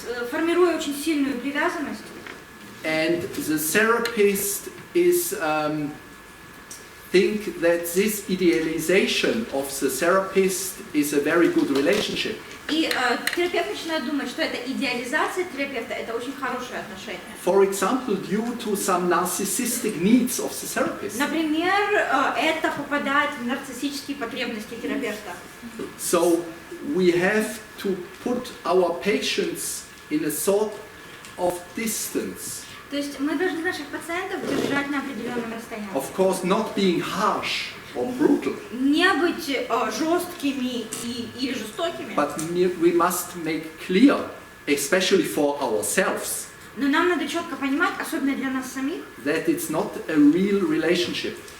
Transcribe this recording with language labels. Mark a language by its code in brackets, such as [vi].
[ru] Формируя очень сильную привязанность. [en] And the therapist is think that this idealization of the therapist is a very good relationship. [ru] И терапевт начинает думать, что эта идеализация терапевта – это очень хорошие отношения. [en] For example, due to some narcissistic needs of the therapist. [ru] Например, это попадает в нарциссические потребности терапевта. [en] So we have to put our patients in a sort of distance. [ru] То есть мы должны наших пациентов держать на определенном расстоянии. [en] Of course, not being harsh or brutal. [ru] Не быть жесткими или жестокими. [en] But we must make clear, especially for ourselves, [ru] Но нам надо четко понимать, особенно для нас самих, [en] that it's not a real relationship.